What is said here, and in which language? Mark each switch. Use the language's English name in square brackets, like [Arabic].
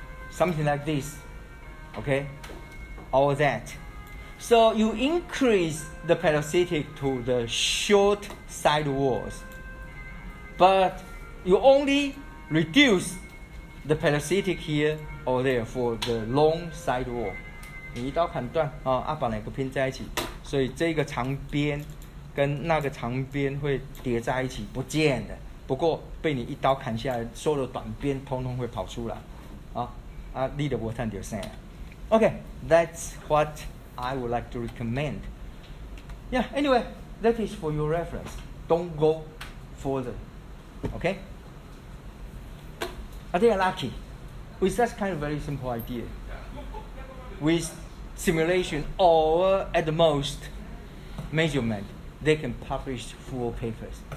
[English] Something like this, okay? All that. So you increase the parasitic to the short side walls, but you only reduce the parasitic here or there for the long side wall. [Chinese] 你一刀砍断把两个拼在一起，所以这个长边跟那个长边会叠在一起不见了。不过被你一刀砍下来，所有的短边通通会跑出来，你就无赚到啥。 [English] Okay, that's what I would like to recommend. Yeah, anyway, that is for your reference. Don't go further. Okay? They are lucky with such kind of very simple idea. With simulation or at the most measurement, they can publish full papers.